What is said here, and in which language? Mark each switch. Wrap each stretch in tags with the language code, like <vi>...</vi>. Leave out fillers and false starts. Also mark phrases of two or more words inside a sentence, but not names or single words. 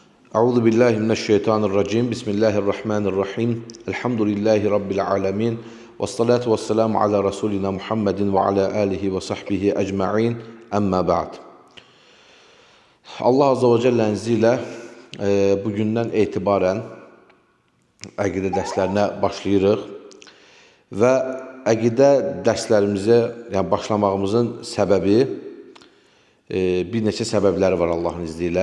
<ar>أعوذ بالله من الشيطان الرجيم. بسم الله الرحمن الرحيم. الحمد لله رب العالمين. والصلاة والسلام على رسولنا محمد وعلى آله وصحبه أجمعين. أما بعد. الله عز وجل</ar> <az>izniyle bugündən etibarən əqidə dərslərinə başlayırıq və əqidə dərslərimizə başlamağımızın səbəbi bir neçə səbəbləri var Allahın izni ilə.</az>